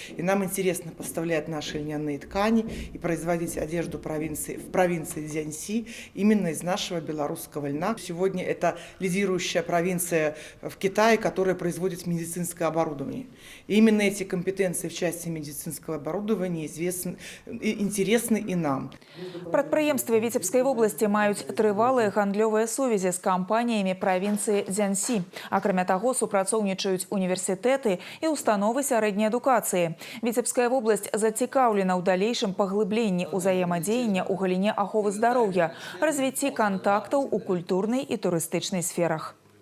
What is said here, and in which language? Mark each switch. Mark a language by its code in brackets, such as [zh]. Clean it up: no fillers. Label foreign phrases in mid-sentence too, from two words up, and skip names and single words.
[ru] И нам интересно поставлять наши льняные ткани и производить одежду в провинции Дзяньси именно из нашего белорусского льна. Сегодня это лидирующая провинция в Китае, которая производит медицинское оборудование. И именно эти компетенции в части медицинского оборудования интересны и нам. [be] Прадпрыемствы Віцебскай вобласці маюць трывалыя гандлёвыя сувязі з кампаніямі правінцыі Дзяньси. Акрамя таго, супрацоўнічаюць універсітэты і установы сярэдняй адукацыі. Віцебская вобласць зацікаўлена ў далейшым паглыбленні ўзаемадзеяння ў галіне аховы здароўя, развіцці кантактаў у культурнай і турыстычнай сферах.